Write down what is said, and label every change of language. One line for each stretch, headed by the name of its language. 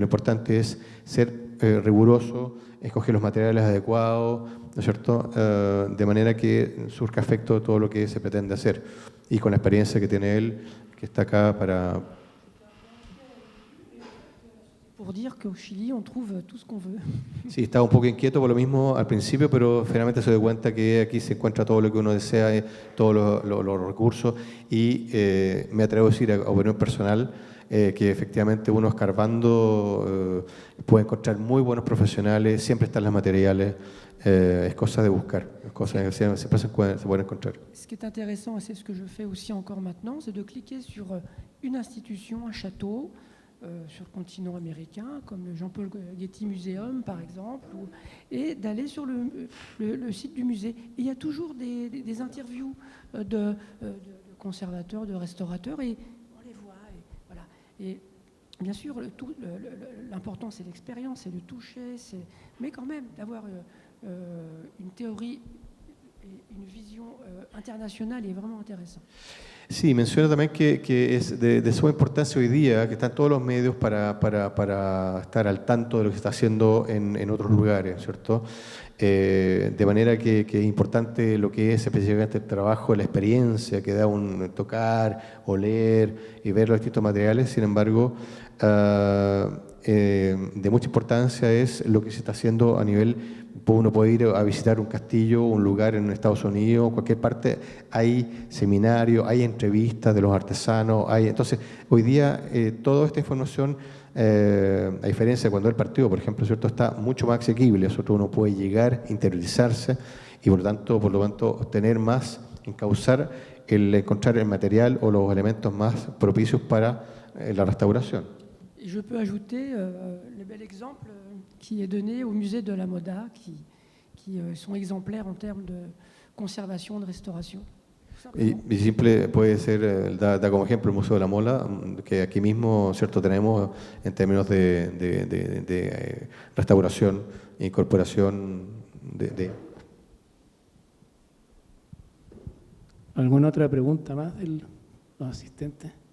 Spanish: Lo importante es ser riguroso, escoger los materiales adecuados, ¿no es cierto?, de manera que surca efecto todo lo que se pretende hacer. Y con la experiencia que tiene él, que está acá para...
French: Pour dire qu'au Chili, on trouve tout ce qu'on veut.
Spanish: Sí, estaba un poco inquieto por lo mismo al principio, pero finalmente se dio cuenta que aquí se encuentra todo lo que uno desea, todos los recursos, y me atrevo a decir, a opinión personal, que efectivamente uno escarbando puede encontrar muy buenos profesionales, siempre están los materiales, es cosa de buscar, es cosa que siempre se pueden encontrar.
French: Ce qui est intéressant, et c'est ce que je fais aussi encore maintenant, c'est de cliquer sur une institution, un château, sur le continent américain, comme le Jean-Paul Getty Museum par exemple, et d'aller sur le site du musée. Et il y a toujours des interviews de conservateurs, de restaurateurs, et on les voit. Et, voilà. Et bien sûr, l'important c'est l'expérience, c'est le toucher, mais quand même d'avoir une théorie et une vision internationale est vraiment intéressant.
Spanish: Sí, menciona también que es de suma importancia hoy día, que están todos los medios para estar al tanto de lo que se está haciendo en otros lugares, ¿cierto? De manera que es importante lo que es específicamente el trabajo, la experiencia que da un tocar, oler y ver los distintos materiales. Sin embargo, de mucha importancia es lo que se está haciendo a nivel. Uno puede ir a visitar un castillo, un lugar en Estados Unidos, cualquier parte, hay seminarios, hay entrevistas de los artesanos, entonces hoy día toda esta información, a diferencia de cuando el partido, por ejemplo, ¿cierto?, está mucho más asequible, nosotros uno puede llegar, interiorizarse y por lo tanto obtener más, encauzar el encontrar el material o los elementos más propicios para la restauración.
French: Et je peux ajouter le bel exemple qui est donné au musée de la Moda, qui sont exemplaires en termes de conservation, de restauration.
Spanish: Y simple puede ser, da como ejemplo el Museo de la Mola, que aquí mismo, ¿cierto?, tenemos en términos de restauración e incorporación de... ¿Alguna otra pregunta más de los asistentes?